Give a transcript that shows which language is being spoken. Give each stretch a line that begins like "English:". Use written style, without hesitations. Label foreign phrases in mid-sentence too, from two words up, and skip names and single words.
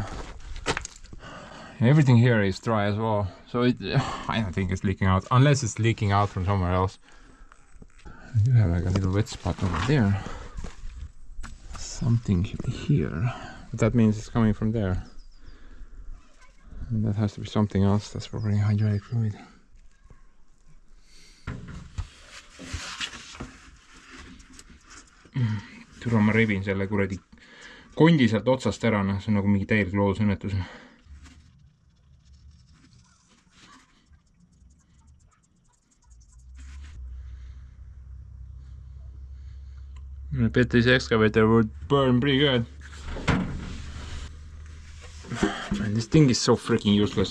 English: Everything here is dry as well, so I don't think it's leaking out, unless it's leaking out from somewhere else. I do have like a little wet spot over there. Something here, but that means it's coming from there. And that has to be something else. That's probably hydraulic fluid.
Estonian: Türa, ma rebin selle kuradi kondi sealt otsast ära, noh, see on nagu mingi täielik loodusõnnetus.
English: I bet this excavator would burn pretty good. Man, this thing is so freaking useless.